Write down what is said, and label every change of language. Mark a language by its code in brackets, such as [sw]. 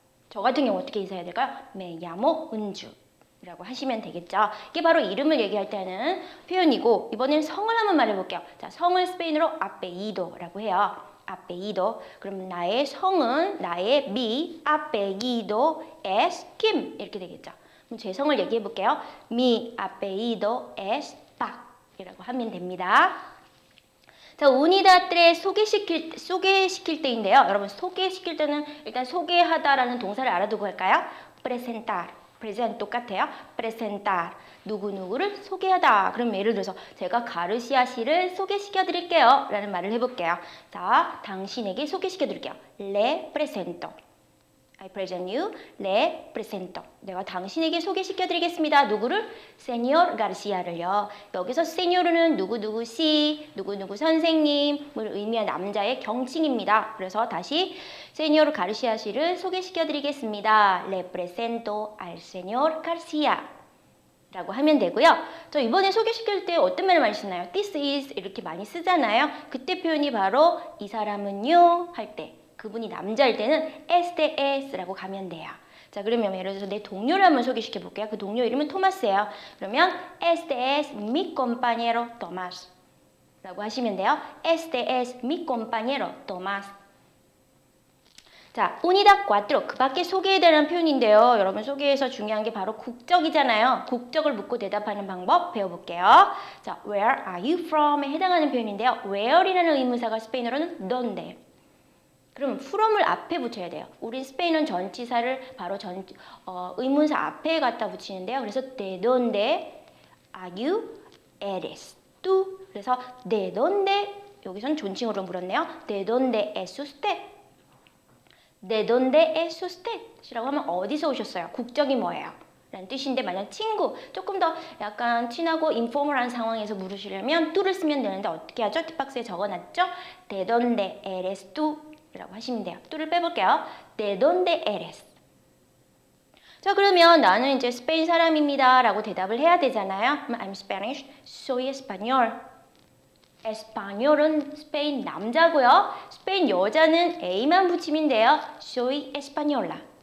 [ko] 저 같은 경우 어떻게 인사해야 될까요? [es] Me llamo [ko] 은주라고 하시면 되겠죠. 이게 바로 이름을 얘기할 때 하는 표현이고 이번에는 성을 한번 말해볼게요. 자, 성을 스페인어로 apellido라고 해요. apellido. 그럼 나의 성은 나의 [es] mi apellido es Kim [ko] 이렇게 되겠죠. 그럼 제 성을 얘기해볼게요. [es] Mi apellido es Pac [ko] 이라고 하면 됩니다. 자, 우니다트레 소개시킬 때인데요. 여러분 소개시킬 때는 일단 소개하다라는 동사를 알아두고 할까요? presentar, present 똑같아요. presentar, 누구누구를 소개하다. 그럼 예를 들어서 제가 가르시아 씨를 소개시켜 드릴게요 라는 말을 해볼게요. 자, 당신에게 소개시켜 드릴게요. [es] Le presento. [en] I present you, [es] le presento. [ko] 내가 당신에게 소개시켜 드리겠습니다. 누구를? Señor Garcia를요. 여기서 Señor은 누구누구 씨, 누구누구 선생님을 의미한 남자의 경칭입니다. 그래서 다시 Señor Garcia 씨를 소개시켜 드리겠습니다. [es] Le presento al Señor Garcia. 라고 하면 되고요. [ko] 저 이번에 소개시킬 때 어떤 말을 많이 쓰나요? [en] This is [ko] 이렇게 많이 쓰잖아요. 그때 표현이 바로 이 사람은요 할 때. 그분이 남자일 때는 STS라고 가면 돼요. 자, 그러면 예를 들어서 내 동료를 한번 소개시켜 볼게요. 그 동료 이름은 토마스예요. [es] 그러면 Este es mi compañero Tomás [ko] 라고 하시면 돼요. [es] Este es mi compañero Tomás. [ko] 자, unidad 4. 그 밖에 소개해달라는 표현인데요. 여러분 소개에서 중요한 게 바로 국적이잖아요. 국적을 묻고 대답하는 방법 배워볼게요. 자, [en] where are you from [ko] 에 해당하는 표현인데요. where이라는 의문사가 스페인어로는 donde. 그럼 from을 앞에 붙여야 돼요. 우리 스페인은 전치사를 바로 의문사 앞에 갖다 붙이는데요. [es] 그래서 de donde [en] are you [es] eres tú. [ko] 그래서 de donde 여기선 존칭으로 물었네요. [es] de donde es usted. de donde es usted [ko] 이라고 하면 어디서 오셨어요? 국적이 뭐예요? 라는 뜻인데 만약 친구, 조금 더 약간 친하고 인포멀한 상황에서 물으시려면 tú를 쓰면 되는데 어떻게 하죠? 팁박스에 적어놨죠? [es] de donde eres tú [ko] 라고 하시면 돼요. [es] tú를 빼볼게요. de donde eres. [ko] 자, 그러면 나는 이제 스페인 사람입니다 라고 대답을 해야 되잖아요. [es] 그럼 [en] I'm Spanish, [es] soy español. [ko] español은 스페인 남자고요. 스페인 여자는 A만 붙이면 돼요. [es] soy española.